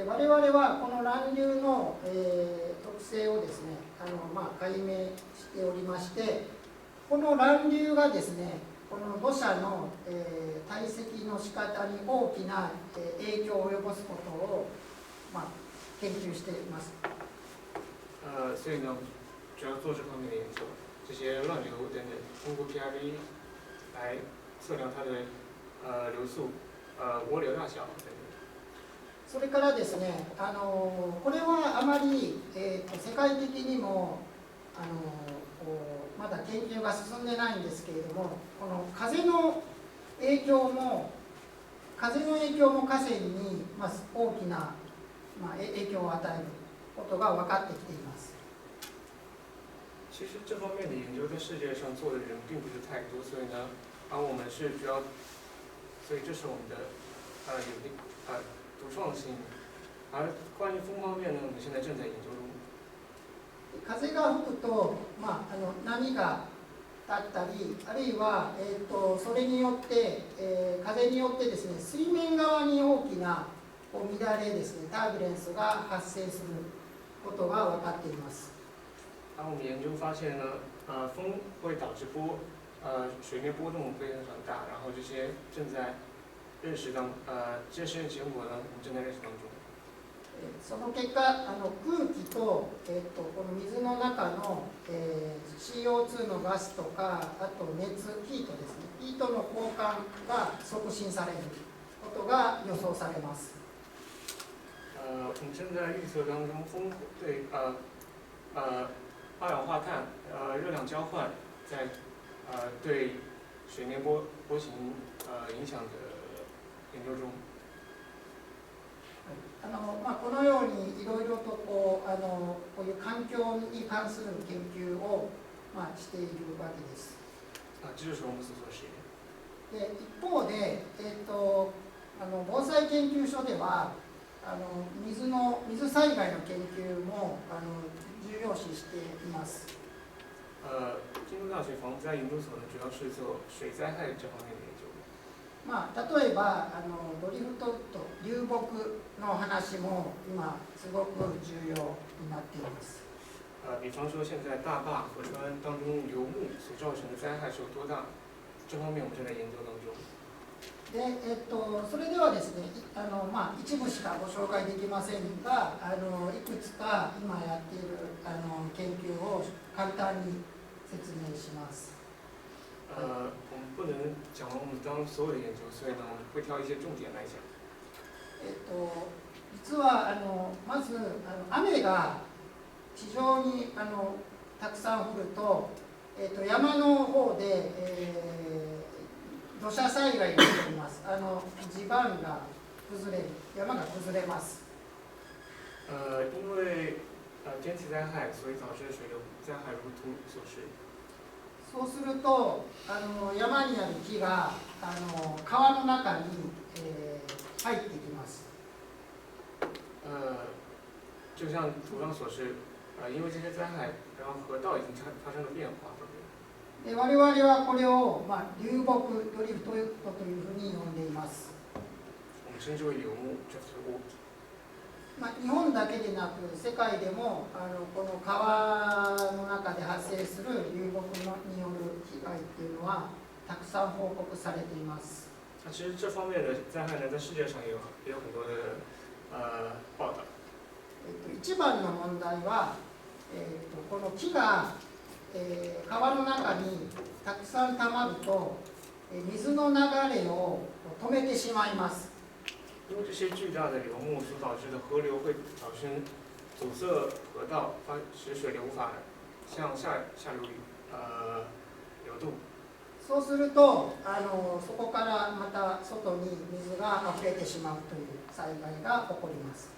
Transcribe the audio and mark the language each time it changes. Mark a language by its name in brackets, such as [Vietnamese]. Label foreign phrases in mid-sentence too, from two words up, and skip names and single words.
[Japanese] 我々はこの乱流の、特性をですね、解明しておりまして、この乱流がですね、この土砂の、堆積の仕方に大きな、影響を及ぼすことを、研究しています。 [Chinese] 所以呢，主要做这方面的研究，这些乱流等等，通过 PRV 来测量它的流速、涡流大小等等。 [Japanese] それからですね、これはあまり、世界的にもまだ研究が進んでないんですけれども、この風の影響も河川に、大きな、影響を与えることが分かってきています。 [Chinese] 其实这方面的研究在世界上做的人并不是太多，所以呢，我们是主要，所以这是我们的独创性。而关于风方面呢，我们现在正在研究中。 [Japanese] 風が吹くと、波が立ったり、あるいは、それによって、風によってですね、水面側に大きな乱れですね、タービュレンスが発生することが分かっています。 [Chinese] 我们研究发现呢，风会导致水面波动非常大，然后这些正在认识当，这些实验结果呢，我们正在认识当中。 [Japanese] その結果、空気と、この水の中の、CO2 のガスとか、あと熱、ヒートですね、ヒートの交換が促進されることが予想されます。 [Chinese] 我们正在预测当中，风对二氧化碳热量交换在对水面波形影响的研究中。 [Japanese] このようにいろいろとこういう環境に関する研究を、しているわけです。 [Chinese] 这就是我们所做的实验。 [Japanese] で一方で、防災研究所では水災害の研究も重要視しています。 [Chinese] 京都大学防灾研究所呢，主要是做水灾害这方面的研究。 [Japanese] 例えばドリフトと流木の話も今すごく重要になっています。 [Chinese] 比方说现在大坝河川当中流木所造成的灾害是有多大，这方面我们正在研究当中。 [Japanese] でそれではですね、一部しかご紹介できませんが、いくつか今やっている研究を簡単に説明します。 [Chinese] 我们不能讲完我们当所有的研究，所以呢，我们会挑一些重点来讲。 [Japanese] 実はまず雨が非常にたくさん降ると、山の方で、土砂災害が起こります。地盤が崩れる、山が崩れます。 [Chinese] 因为天气灾害，所以导致水流灾害如图所示。 [Japanese] そうすると山にある木が川の中に、入ってきます。 [Chinese] 就像图上所示，因为这些灾害，然后河道已经发生了变化。 [Japanese] で我々はこれを、流木ドリフトというふうに呼んでいます。 [Chinese] 我们称之为流木 [English] drift wood。 [Japanese] 日本だけでなく世界でもこの川の中で発生する流木による被害っていうのはたくさん報告されています。 [Chinese] 其实这方面的灾害呢，在世界上也有很多的报道。 [Japanese] 一番の問題は、この木が、川の中にたくさん溜まると水の流れを止めてしまいます。 [Chinese] 因为这些巨大的流木所导致的河流会阻塞河道，使水流无法向下流域流动。 [Japanese] そうするとそこからまた外に水が溢れてしまうという災害が起こります。